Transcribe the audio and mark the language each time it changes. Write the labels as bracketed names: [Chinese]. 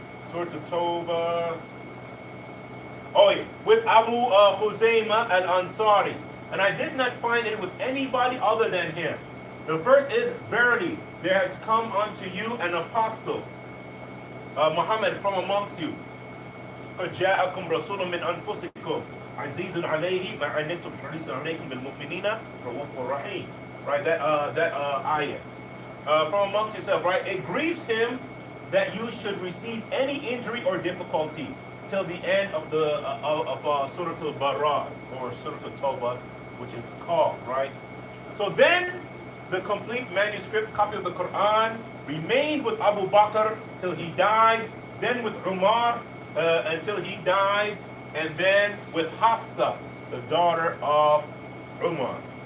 [English] Surah At-Tawbah. Oh yeah, with Abu Khuzaymah al-Ansari. And I did not find it with anybody other than him. The verse is, verily, there has come unto you an apostle, Muhammad from amongst you. [Arabic] جاءكم رسول من أنفسكم عزيز عليه ما عنتم حريص عليكم بالمؤمنين رؤوف رحيم. [English] Right, that ayah. From amongst yourself, right? It grieves him that you should receive any injury or difficulty till the end of the Surah Al-Bara or Surah Al-Tawbah, which it's called, right? So then the complete manuscript copy of the Quran remained with Abu Bakr till he died, then with Umar until he died, and then with Hafsa, the daughter of Umar.